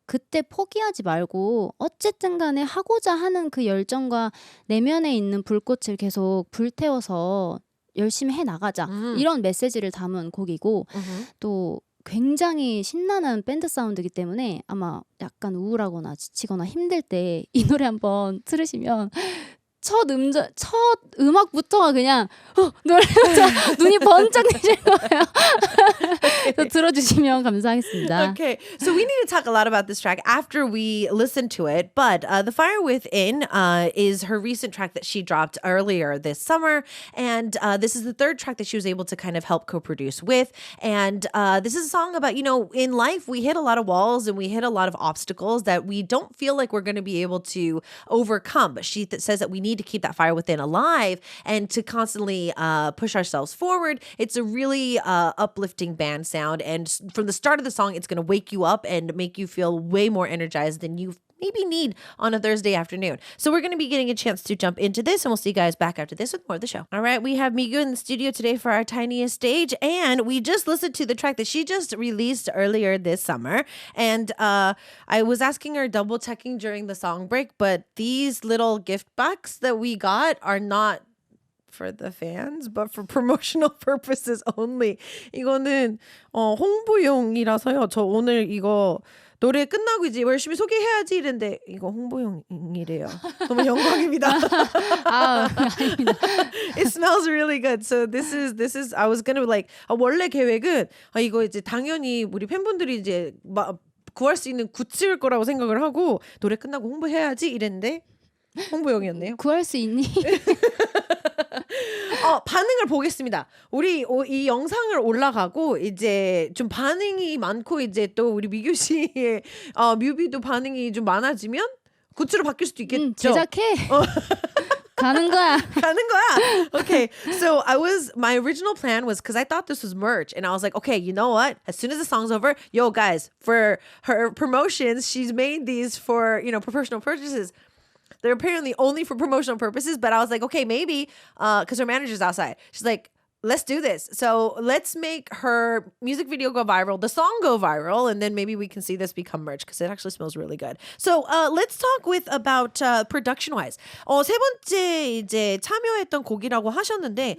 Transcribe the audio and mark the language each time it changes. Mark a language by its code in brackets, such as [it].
[ko] 그때 포기하지 말고 어쨌든 간에 하고자 하는 그 열정과 내면에 있는 불꽃을 계속 불태워서 열심히 해나가자 이런 메시지를 담은 곡이고 또 굉장히 신나는 밴드 사운드이기 때문에 아마 약간 우울하거나 지치거나 힘들 때 이 노래 한번 들으시면 첫 음악부터가 그냥 노래마다 눈이 번쩍 뜨실 거예요. 그래서 들어주시면 감사하겠습니다. [en] Okay, so we need to talk a lot about this track after we listen to it. But The Fire Within is her recent track that she dropped earlier this summer. And this is the third track that she was able to kind of help co-produce with. And this is a song about, in life, we hit a lot of walls and we hit a lot of obstacles that we don't feel like we're going to be able to overcome. But she says that we need to keep that fire within alive and to constantly push ourselves forward. It's a really uplifting band sound. And from the start of the song, it's going to wake you up and make you feel way more energized than you maybe need on a Thursday afternoon. So we're going to be getting a chance to jump into this, and we'll see you guys back after this with more of the show. All right, we have Migu in the studio today for our tiniest stage, and we just listened to the track that she just released earlier this summer. And I was asking her, double checking during the song break, but these little gift box that we got are not for the fans, but for promotional purposes only. [ko] 이거는 홍보용이라서요. 저 오늘 이거 노래 끝나고 이제 열심히 소개해야지 이랬는데 이거 홍보용이래요. 너무 영광입니다. 아닙니다. [en] It smells really good. So this is I was gonna [ko] 원래 계획은 이거 이제 당연히 우리 팬분들이 이제 구할 수 있는 굿즈일 거라고 생각을 하고 노래 끝나고 홍보해야지 이랬는데 홍보용이었네요. 구할 수 있니? 반응을 보겠습니다. 우리 이 영상을 올라가고 이제 좀 반응이 많고 이제 또 우리 미규 씨의 뮤비도 반응이 좀 많아지면 굿즈로 바뀔 수도 있겠죠. 제작해. 가는 거야. 가는 거야. [en] Okay, so my original plan was because I thought this was merch, and I was like, okay, you know what? As soon as the song's over, yo guys, for her promotions, she's made these for professional purchases. They're apparently only for promotional purposes, but I was like, okay, maybe because her manager's outside. She's like, let's do this. So let's make her music video go viral, the song go viral, and then maybe we can see this become merch because it actually smells really good. So let's talk about production wise. [ko] 세 번째 이제 참여했던 곡이라고 하셨는데